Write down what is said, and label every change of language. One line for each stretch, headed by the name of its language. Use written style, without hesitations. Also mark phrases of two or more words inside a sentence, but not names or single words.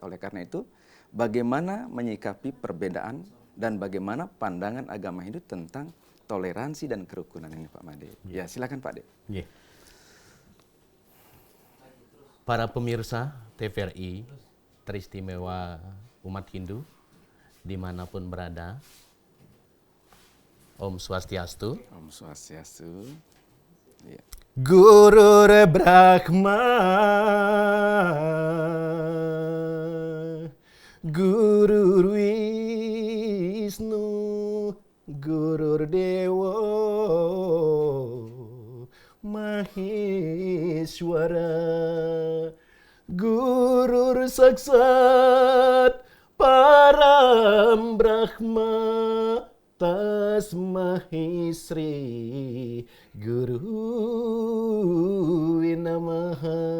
Indonesian: Oleh karena itu, bagaimana menyikapi perbedaan dan bagaimana pandangan agama Hindu tentang toleransi dan kerukunan ini, Pak Made. Ya, silakan Pak De. Yeah. Para pemirsa TVRI teristimewa umat Hindu dimanapun berada, Om Swastiastu. Om Swastiastu. Ya.
Sanskrit: Guru Brahma, Guru Wisnu, Guru Dewa, Maheshwara, Guru Saksat, Param Brahma, Tasmahi Sri Guru Namaha.